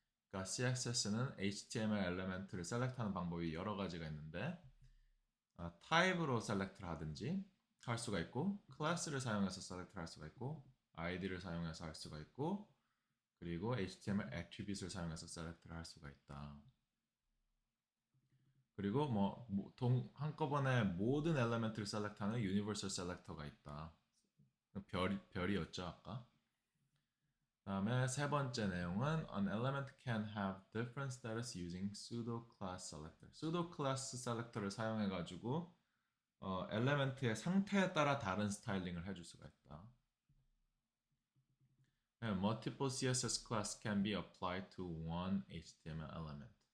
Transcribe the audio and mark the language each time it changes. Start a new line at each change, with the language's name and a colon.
Korean: 그러니까 CSS는 HTML 엘리멘트를 셀렉트하는 방법이 여러 가지가 있는데 타입으로 셀렉트를 하든지 할 수가 있고 클래스를 사용해서 셀렉트를 할 수가 있고 ID를 사용해서 할 수가 있고 그리고 HTML attribute을 사용해서 셀렉트를 할 수가 있다. 그리고 한꺼번에 모든 엘리멘트를 셀렉트하는 유니버설 셀렉터가 있다. 별이었죠 아까. 다음에 세 번째 내용은
English: An element can have different status using pseudo class selector.
Korean: pseudo class selector를 사용해 가지고 엘리멘트의 상태에 따라 다른 스타일링을 해줄 수가 있다.
English: Multiple CSS class can be applied to one HTML element.